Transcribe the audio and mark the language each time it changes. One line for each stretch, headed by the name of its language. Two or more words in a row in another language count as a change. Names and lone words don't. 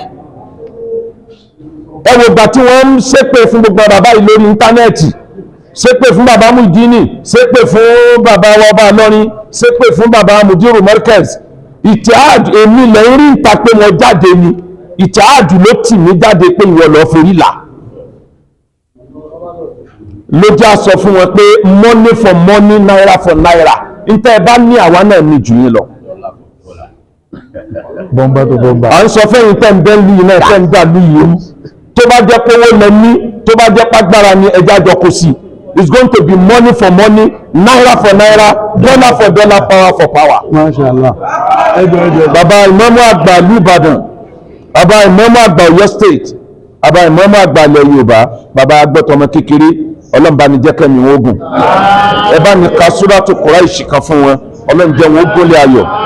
Yoruba: Ẹ wo ìgbà tí wọ́n ń ṣépè fún gbogbo bàbá yìí lórí íńtánẹ́ẹ̀tì, ṣépè fún bàbá Muyideen, ṣépè fún bàbá wa Ọba Ìlọrin, ṣépè fún bàbá Mudiru Markaz. Ìtìhad èmi lẹ̀ ń rí ìta pé wọ́n jáde ni, ìtìhad ló tì mí jáde pé ìwọ lọ forí là. Ló já sọ fún wọn pé
English: money for money, naira for naira,
Yoruba: níta ẹ bá ní àwa náà ní jù yín lọ. Bọ́mbà tó bọ́mbà. À ń sọ fẹ́yìn tẹ́ ń bẹ́ lù yìí náà tẹ́ ń dà lù yìí tó bá jẹ́ pé owó lẹ ní, tó bá jẹ́ pàgbára ni ẹja jọ kò sí.
English: It's going to be money for money, naira for naira, dollar for dollar, power for power.
Yoruba: Mashallah. Bàbá ìmáàmù àgbà ìlú Ìbàdàn, bàbá ìmáàmù àgbà Ọ̀yọ́ state, bàbá ìmáàmù àgbà ilẹ̀ Yorùbá, bàbá agbọ́tọmọ kékeré, Ọlọ́run bá ní jẹ́ kẹ́mi wọn ogun. Ẹ bá ní ka Súrátù Kùráìṣì kan fún wọn, Ọlọ́run jẹ́ wọn ó gólé ayọ̀.